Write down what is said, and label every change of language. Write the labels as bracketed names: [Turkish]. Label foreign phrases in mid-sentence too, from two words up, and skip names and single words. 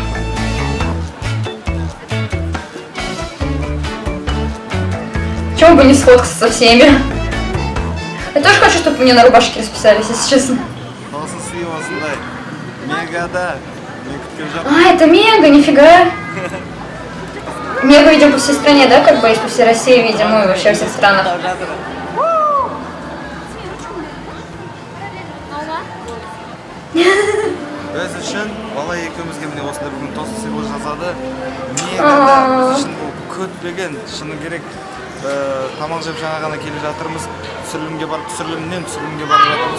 [Russian] Чего бы не сфоткаться со всеми? Я тоже хочу, чтобы мне на рубашке расписались, если честно. А, это Мега, нифига. Мега видим по всей стране, да, как бы, и по всей России видим, ну и вообще во всех странах. [Kazakh] Біз үшін бала екеумізге міне осындай бүгін тосын сыйлық жасады. Мегада біз үшін бұл көтпеген, шыны керек. Тамақ жеп жаңа ғана келе жатырмыз. Түсірілімге барып түсірілімге барып жатырмыз.